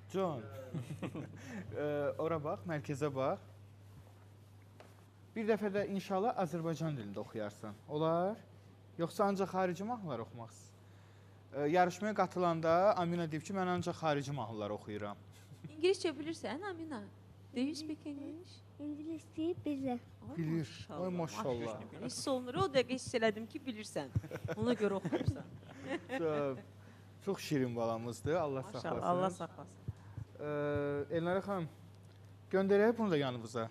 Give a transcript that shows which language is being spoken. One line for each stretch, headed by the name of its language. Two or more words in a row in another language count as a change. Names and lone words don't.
Azerbaijani: John. Ora bax, mərkəzə bax. Bir dəfə də inşallah Azərbaycan dilində oxuyarsan. Olar? Yoxsa ancaq xarici mahnılar oxumaq istəyirsən? Yarışmaya qatılanda Amina deyib ki, mən ancaq xarici mahnılar oxuyuram. İngiliscə bilirsən,
English: Amina? Do you speak English?
Azerbaijani: İngiliscə bilirəm. Bilir. Oy maşallah. Hiss olunur. O dəqiqə hiss elədim ki, bilirsən. Ona görə oxuyursan. Çox şirin balamızdır. Allah saxlasın. Maşallah, Allah saxlasın. Elnara xanım, göndərək bunu da yanımıza.